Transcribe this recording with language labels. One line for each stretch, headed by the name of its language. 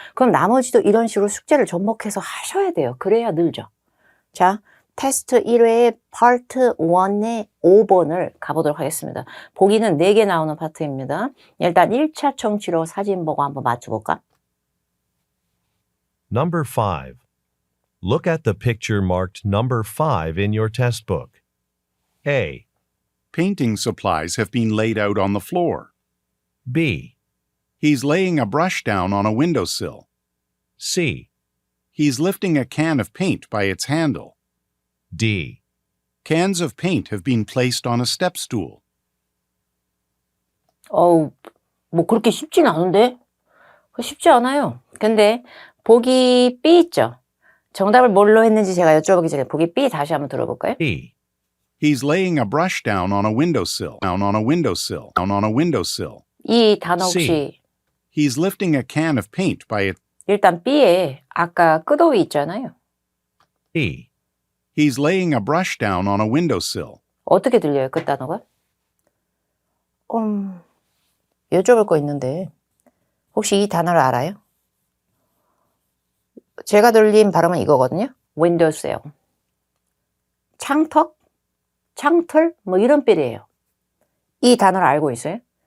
Korean: 그럼 나머지도 이런 식으로 숙제를 접목해서 하셔야 돼요. 그래야 늘죠. 자, 테스트 1회의 파트 1의 5번을 가보도록 하겠습니다. 보기는 4개 나오는 파트입니다. 일단 1차 청취로 사진 보고 한번 맞춰볼까?
English: Number 5. Look at the picture marked number 5 in your test book. A, Painting supplies have been laid out on the floor. B, He's laying a brush down on a windowsill. C, He's lifting a can of paint by its handle. D. Cans of paint have been placed on a step stool.
Korean: 뭐 그렇게 쉽진 않은데? 쉽지 않아요. 근데 보기 B 있죠? 정답을 뭘로 했는지 제가 여쭤보기 전에 보기 B 다시 한번 들어볼까요?
English: E, He's laying a brush down on a windowsill. Down on a windowsill. Down on a windowsill.
Korean: 이 단어 혹시
English: C. He's lifting a can of paint by its...
Korean: 일단 B에 아까 끝어휘 있잖아요.
English: E, He's laying a brush down on a windowsill.
Korean: 어떻게 들려요, 끝 단어가? 여쭤볼 거 있는데 혹시 이 단어를 알아요? 제가 들린 발음은 이거거든요. windowsill. 창턱? 창틀? 뭐 이런 삘이에요. 이 단어를 알고 있어요?